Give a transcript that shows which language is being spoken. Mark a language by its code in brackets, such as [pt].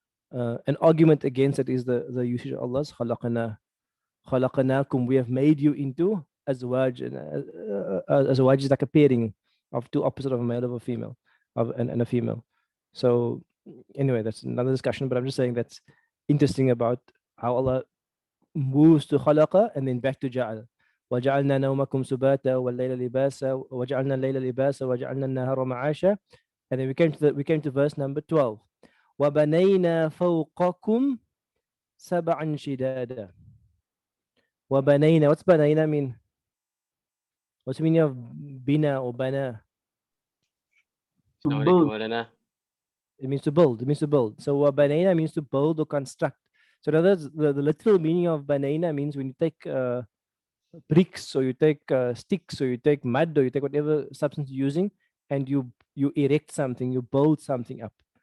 [en] An argument against it is the usage of Allah's [ar] khalaqanakum. [en] We have made you into azwaj, and azwaj is like a pairing of two opposite of a male of a female, and a female. So anyway, that's another discussion. But I'm just saying that's interesting about how Allah moves to [ar] khalaqa [en] and then back to [ar] ja'al. وجعلنا نومكم سباتا والليل لباسا وجعلنا الليل لباسا وجعلنا النهار معاشا. [en] And then we came to verse number 12. [ar] وبنينا فوقكم سبعا شدادا. وبنينا, [en] what's [ar] banayna [en] mean? What's the meaning of [ar] bina or bana? [en] To [ar] Assalamu [en] build. [ar] alaikum, Maulana. [en] It means to build. So [ar] banayna [en] means to build or construct. So in other words, the literal meaning of banayna means when you take bricks, or you take sticks, or you take mud, or you take whatever substance you're using, and you erect something, you build something up.